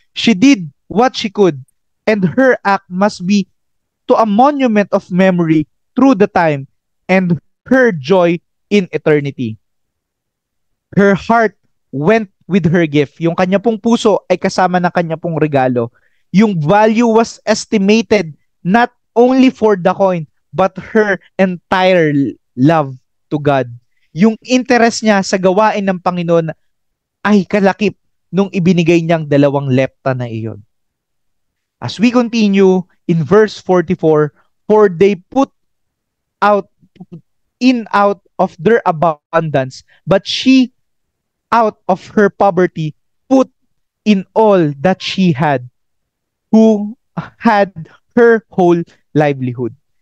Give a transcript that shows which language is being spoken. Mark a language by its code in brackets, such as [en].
[en] She did what she could, and her act must be to a monument of memory through the time and her joy in eternity. Her heart went with her gift. [tl] Yung kanya pong puso ay kasama ng kanya pong regalo. [en] Yung value was estimated not only for the coin, but her entire love to God. [tl] Yung interest niya sa gawain ng Panginoon ay kalakip nung ibinigay niyang 2 lepta na iyon. [en] As we continue in verse 44, for they put out of their abundance, but she out of her poverty put in all that she had, who had her whole livelihood.